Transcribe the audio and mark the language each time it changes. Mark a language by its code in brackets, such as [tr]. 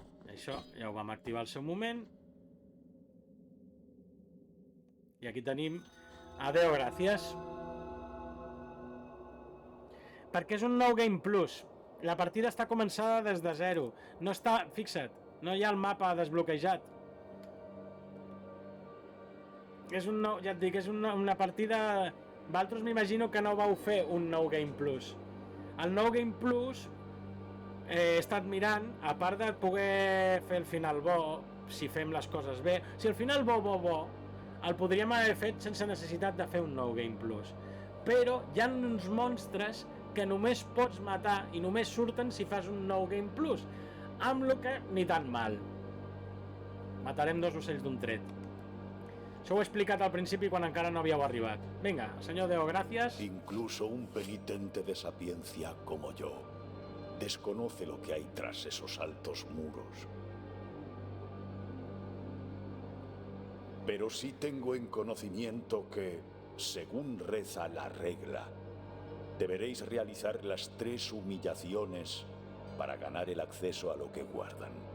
[ca] Això ja ho vam activar al seu moment. I aquí tenim... Adeu, gràcies. Perquè és un nou Game Plus. La partida està començada des de zero. No està... Fixa't, no hi ha el mapa desbloquejat. És un nou... Ja et dic, és una partida... Vosaltres m'imagino que no vau fer un nou Game Plus. El nou Game Plus he estat mirant, a part de poder fer el final bo, si fem les coses bé, si el final bo, el podríem haver fet sense necessitat de fer un nou Game Plus. Però hi ha uns monstres que només pots matar i només surten si fas un nou Game Plus, amb lo que ni tan mal. Matarem 2 ocells d'un tret. Això ho he explicat al principi quan encara no havíeu arribat. Vinga, senyor Deo, gràcies. [es] Incluso un penitente de sapiencia como yo desconoce lo que hay tras esos altos muros. Pero sí tengo en conocimiento que, según reza la regla, deberéis realizar las 3 humillaciones para ganar el acceso a lo que guardan.